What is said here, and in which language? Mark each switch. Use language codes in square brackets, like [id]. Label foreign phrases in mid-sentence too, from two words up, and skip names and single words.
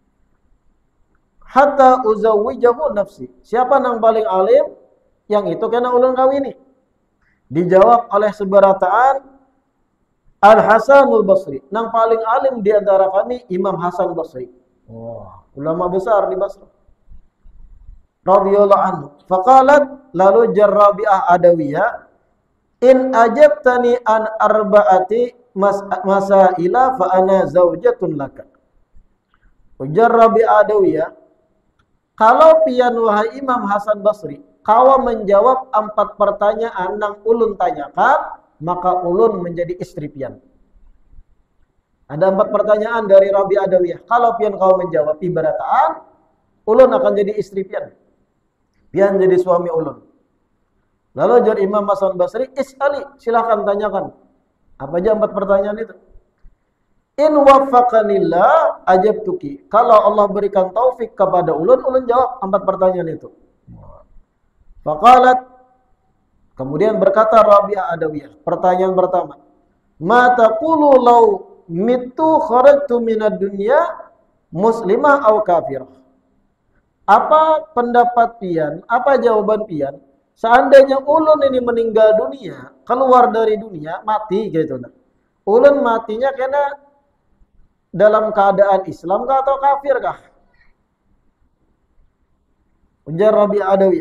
[ar] حتى أزوجه نفسي. [id] Siapa yang paling alim? [bjn] Yang itu kena ulun kawini. Dijawab oleh seberataan Al-Hasanul Basri. [id] Yang paling alim di antara kami Imam Hasan Basri. Wah, ulama besar di Basra. [ar] رضي الله عنه فقالت lalu Rabi'ah Adawiyah, إن أجبتني عن أربعة مسائل فأنا زوجة لك. [bjn] Ujar Rabi'ah Adawiyah, kalau pian wahai Imam Hasan Basri, kau menjawab 4 pertanyaan yang ulun tanyakan, maka ulun menjadi istri pian. [id] Ada 4 pertanyaan dari Rabi'ah Adawiyah. [bjn] Kalau pian kau menjawab ibarataan, ulun akan jadi istri pian. Pian jadi suami ulun. Lalu jar Imam Hasan Basri, is'ali, silakan tanyakan. [id] Apa aja 4 pertanyaan itu? [ar] إن وفقني الله أجبتك. [bjn] Kalau Allah berikan taufik kepada ulun, ulun jawab 4 pertanyaan itu. [ar] فقالت, [id] kemudian berkata Rabi'ah Adawiyah, pertanyaan pertama, [ar] ما تقول لو مت خرجت من الدنيا مسلمة أو كافرة? [bjn] Apa pendapat pian, apa jawaban pian, seandainya ulun ini meninggal dunia, keluar dari dunia, mati gitu nah. Ulun matinya kena dalam keadaan Islam kah atau kafir kah? Ujar Rabi'ah Adawiyah.